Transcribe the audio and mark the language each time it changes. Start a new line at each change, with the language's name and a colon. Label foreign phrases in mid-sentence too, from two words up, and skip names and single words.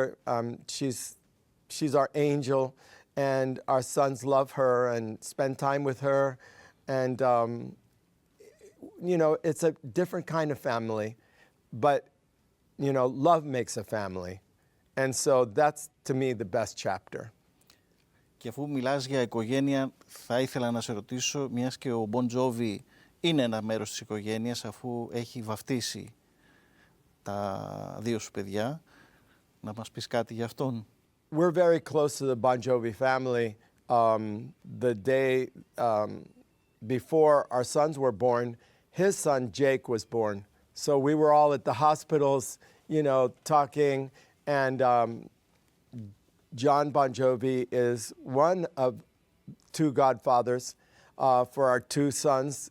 English: She's our angel, and our sons love her and spend time with her. And, it's a different kind of family, but, love makes a family. And so that's, to me, the best chapter.
Greek: Και αφού μιλάς για οικογένεια, θα ήθελα να σε ρωτήσω, μιας και ο Bon Jovi είναι ένα μέρος της οικογένειας, αφού έχει βαφτίσει τα δύο σου παιδιά, να μας πεις κάτι για αυτόν.
English: We're very close to the Bon Jovi family. The day before our sons were born, his son Jake was born. So we were all at the hospitals, talking, and John Bon Jovi is one of two godfathers for our two sons.